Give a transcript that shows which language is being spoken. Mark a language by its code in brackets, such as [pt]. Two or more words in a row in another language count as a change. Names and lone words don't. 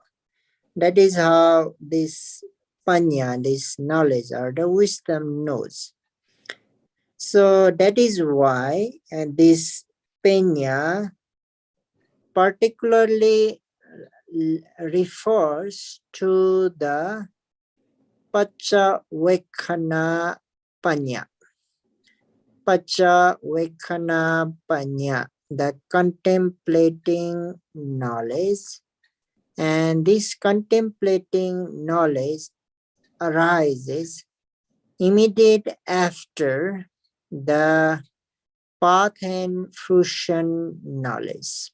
[en] That is how this panya, this knowledge or the wisdom knows. So that is why this panya particularly refers to the [pi] Paccavekkhana panya. Paccavekkhana panya [en] the contemplating knowledge, and this contemplating knowledge arises immediate after the path and fruition knowledge.